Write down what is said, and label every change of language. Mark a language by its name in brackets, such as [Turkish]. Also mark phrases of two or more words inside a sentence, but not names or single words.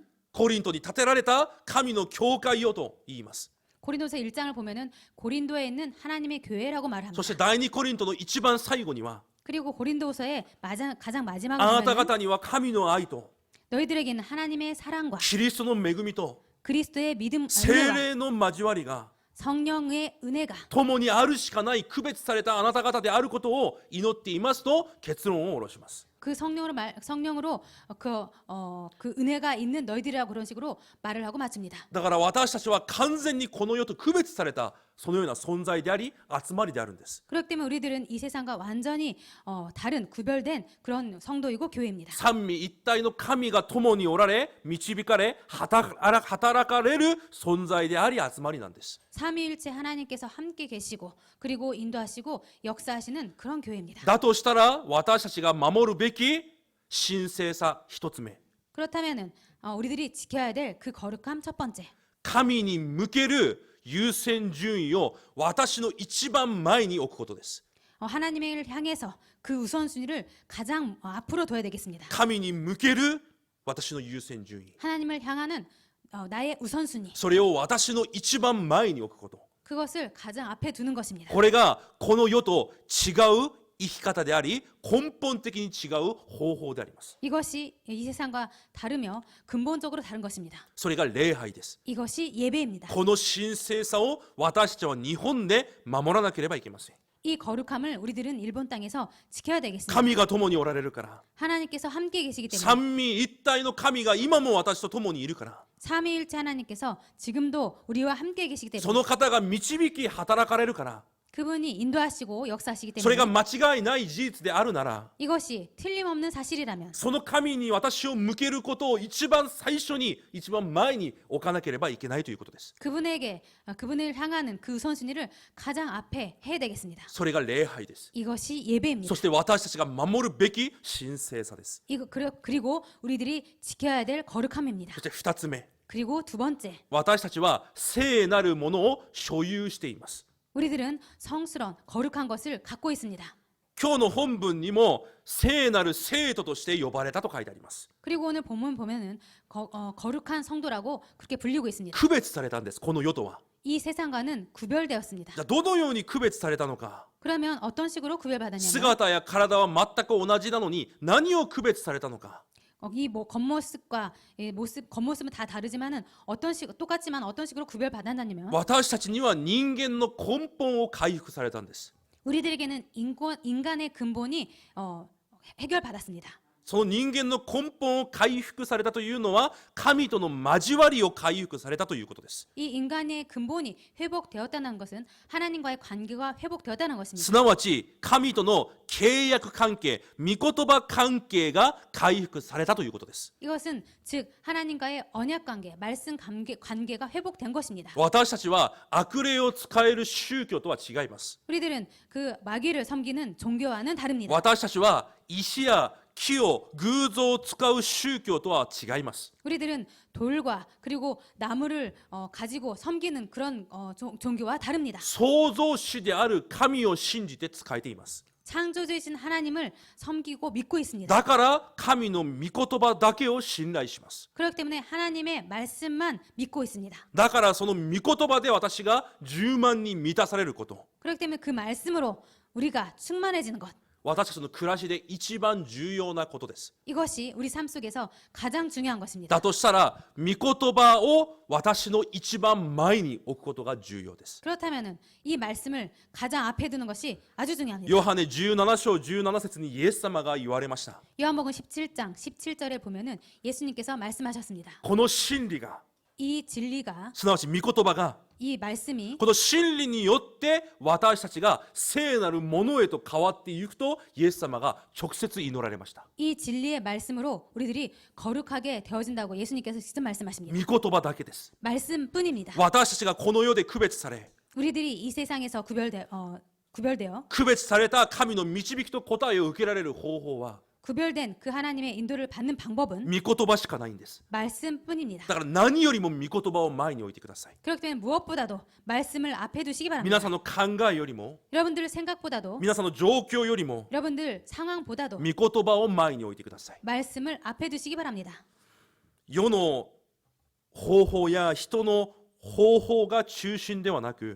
[Japanese] コリントに建てられた神の教会よと言います。 [Korean] 고린도서 1장을 보면은 고린도에 있는 하나님의 교회라고 [Japanese] そ [Korean] 말합니다. [Japanese] して第2コリントの一番最後には [Korean] 그리고 고린도서의 가장 [Japanese] あ [Korean] 마지막을 [Japanese] なた [Korean] 보면은 [Japanese] 方には神の愛と [Korean] 너희들에게 있는 하나님의 사랑과 [Japanese] キリストの恵みと [Korean] 그리스도의 믿음 [Japanese] 聖 [Korean] 은혜와 [Japanese] 霊の交わりが [Korean] 성령의 은혜가 [Japanese] 共にあるしかない区別されたあなた方であることを祈っていますと結論を下ろします。 [Korean] 그 성령으로 그 은혜가 있는 너희들이라고 그런 식으로 말을 하고 마칩니다. [Japanese] だから私たちは完全にこの世と区別されたそのような存在であり集まりであるんです。 [Korean] 그렇기 때문에 우리들은 이 세상과 완전히 다른 구별된 그런 성도이고 교회입니다. [Japanese] 三位一体の神が共におられ導かれ働かれる存在であり集まりなんです。 [Korean] 삼위일체 하나님께서 함께 계시고 그리고 인도하시고 역사하시는 그런 교회입니다. [Japanese] だとしたら私たちが守るべき神聖さ一つ目、 [Korean] 그렇다면은 우리들이 지켜야 될 그 거룩함 첫 번째, [Japanese] 神に向ける優先順位を私の一番前に置くことです。 [Korean] 하나님을 향해서 그 우선순위를 가장 앞으로 둬야 되겠습니다. [Japanese] 神に向ける私の優先順位、 [Korean] 하나님을 향하는 나의 우선순위, [Japanese] それを私の一番前に置くこと、 [Korean] 그것을 가장 앞에 두는 것입니다. [Japanese] これがこの世と違う生き方であり根本的に違う方法であります。 [Korean] 이것이 이 세상과 다르며 근본적으로 다른 것입니다. [Japanese] それが礼拝です。 [Korean] 이것이 예배입니다. [Japanese] この神聖さを私たちは日本で守らなければいけません。 [Korean] 이 거룩함을 우리들은 일본 땅에서 지켜야 되겠습니다. [Japanese] 神が共におられるから、 [Korean] 하나님께서 함께 계시기 때문에 [Japanese] 三位一体の神が今も私と共にいるから、 [Korean] 삼위일체 하나님께서 지금도 우리와 함께 계시기 [Japanese] そ [Korean] 때문에 [Japanese] の方が導き働かれるから、 [Korean] 그분이 인도하시고 역사하시기 [Japanese] それが [Korean] 때문에 [Japanese] 間違いない事実であるなら、 [Korean] 이것이 틀림없는 사실이라면 [Japanese] その神に私を向けることを一番最初に一番前に置かなければいけないということです。 [Korean] 그분을 향하는 그 우선순위를 가장 앞에 해야 되겠습니다. [Japanese] それが礼拝です。 [Korean] 이것이 예배입니다. [Japanese] そして私たちが守るべき神聖さです。 [Korean] 그리고 우리들이 지켜야 될 거룩함입니다. [Japanese] そして二つ目、 [Korean] 그리고 두 번째, [Japanese] 私たちは聖なるものを所有しています。 [Korean] 우리들은 성스러운 거룩한 것을 갖고 있습니다. [Japanese] 今日の本文にも聖なる生徒として呼ばれたと書いてあります。 [Korean] 그리고 오늘 본문 보면은 거룩한 성도라고 그렇게 불리고 있습니다. [Japanese] 区別されたんです、この世とは。 [Korean] 이 세상과는 구별되었습니다. [Japanese] じゃあどのように区別されたのか。 [Korean] 그러면 어떤 식으로 구별받았냐면 [Japanese] 姿や体は全く同じなのに何を区別されたのか。 [Korean] 이 겉모습과 겉모습은 다 다르지만은 똑같지만 어떤 식으로 구별받았냐면 [Japanese] 私たちには人間の根本を回復されたんです。 [Korean] 우리들에게는 인간의 근본이 해결받았습니다. [Japanese] その人間の根本を回復されたというのは神との交わりを回復されたということです。 [Korean] 이 인간의 근본이 회복되었다는 것은 하나님과의 관계가 회복되었다는 [Japanese] す [Korean] 것입니다. [Japanese] なわち神との契約関係、御言葉関係が回復されたということです。 [Korean] 이것은 즉 하나님과의 언약 관계, 말씀 관계가 회복된 것입니다. [Japanese] 私たちは悪霊を使える宗教とは違います。 [Korean] 우리들은 그 마귀를 섬기는 종교와는 다릅니다. [Japanese] 私たちは石や木を偶像を使う宗教とは違います。 [Korean] 우리들은 돌과 그리고 나무를 가지고 섬기는 그런 종교와 다릅니다. [Japanese] 創造主である神を信じて使えています。 [Korean] 창조주이신 하나님을 섬기고 믿고 있습니다. [Japanese] だから神の御言葉だけを信頼します。 [Korean] 그렇기 때문에 하나님의 말씀만 믿고 있습니다. [Japanese] だからその御言葉で私が充満に満たされること、 [Korean] 그렇기 때문에 그 말씀으로 우리가 충만해지는 것, [Japanese] 私たちの暮らしで一番重要なことです。 [Korean] 이것이 우리 삶 속에서 가장 중요한 것입니다. [Japanese] だとしたら御言葉を私の一番前に置くことが重要です。 [Korean] 그렇다면 이 말씀을 가장 앞에 두는 것이 아주 중요합니다. [Japanese] ヨハネ17章17節にイエス様が言われました。 [Korean] 요한복음 17장 17절에 보면은 예수님께서 말씀하셨습니다. [Japanese] この真理が、 [Korean] 이 진리가, [Japanese] すなわち御言葉が、 [Korean] 이 말씀이 [Japanese] この真理によって私たちが聖なるものへと変わっていくとイエス様が直接祈られました。 [Korean] 이 진리의 말씀으로 우리들이 거룩하게 되어진다고 예수님께서 직접 말씀하십니다. [Japanese] 御言葉だけです。 [Korean] 말씀뿐입니다. [Japanese] 私たちがこの世で区別され、 [Korean] 우리들이 이 세상에서 구별되어 [Japanese] 区別された神の導きと答えを受けられる方法は [Korean] 구별된 그 하나님의 인도를 받는 방법은 [Japanese] 御言葉しかないんです。 [Korean] 말씀뿐입니다. [Japanese] だから何よりも御言葉を前に置いてください。 [Korean] 그렇기 때문에 무엇보다도 말씀을 앞에 두시기 [Japanese] 皆 [Korean] 바랍니다. [Japanese] さんの考えよりも、 [Korean] 여러분들 생각보다도 [Japanese] 皆さんの状況よりも [Korean] 여러분들 상황보다도 [Japanese] 御言葉を前に置いてください。 [Korean] 말씀을 앞에 두시기 바랍니다. [Japanese] 世の方法や人の方法が中心ではなく、